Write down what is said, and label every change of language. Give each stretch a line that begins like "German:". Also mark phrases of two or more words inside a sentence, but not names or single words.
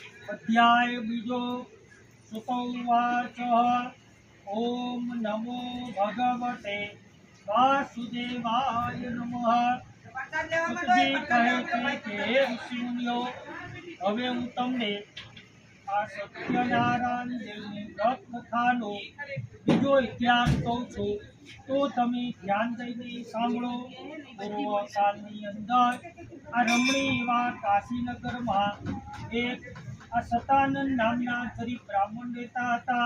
Gujarati: અધ્યાય બીજો
Sanskrit: सुतोवाच ओम नमो भगवते वासुदेवाय नमः।
Gujarati: સુતજી કહે છે કે હે ઋષિમુનિઓ, હવે હું તમને આ સત્યનારાયણ દેવની વ્રત કથાનો બીજો ઇતિહાસ કહું છું, તો તમે ધ્યાન દઈને સાંભળો। પૂર્વકાળની અંદર આ રમણીય એવા કાશીનગરમાં એક આ સતાનંદ નામના ગરીબ બ્રાહ્મણ રહેતા હતા।